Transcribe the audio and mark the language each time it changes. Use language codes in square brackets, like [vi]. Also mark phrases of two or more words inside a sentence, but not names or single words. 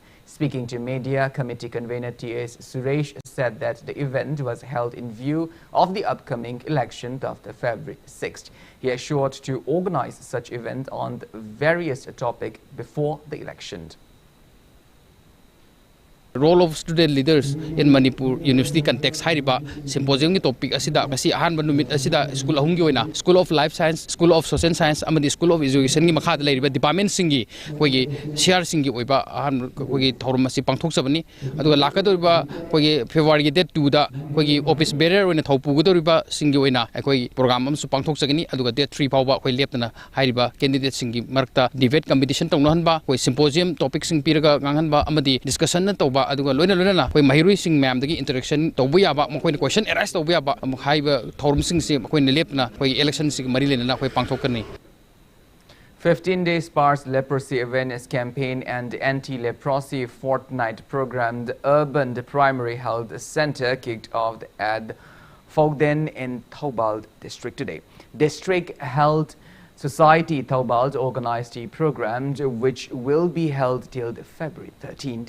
[en] Speaking to media, committee convener T.S. Suresh said that the event was held in view of the upcoming election of the February 6th. He assured to organize such event on various topics before the election. Role of student leaders in Manipur University context [mni] hairiba symposium ki topic asida kasi ahanba numit asida school ahungi oina School of Life Science, School of Social Science amadi School of Education gi makha leiriba department singi koigi share singi oiba ahan koigi thorum asi pangthok sabani aduga lakadoriba koigi February gi date 2 da koigi [en] office bearer [mni] oina thopu godoriba singi oina koi program am su pangthok sagani aduga date 3 fawba koi leptana hairiba candidate singi marakta [en] debate competition [mni] tongno hanba koi symposium topic sing piraga nganhanba amadi discussion na toba aduga loina loina koi mahirui sing ma'am dagi interaction tobu yaba makoi [en] question arise [mni] tobu yaba haiba thorum sing se makoi lepna koi election sing mari lena koi pangthokani. [en] 15-day sparse leprosy awareness campaign and anti-leprosy fortnight program, the Urban Primary Health Center kicked off at Fogden in Thoubal district today. District Health Society Thoubal organized the program, which will be held till February 13th.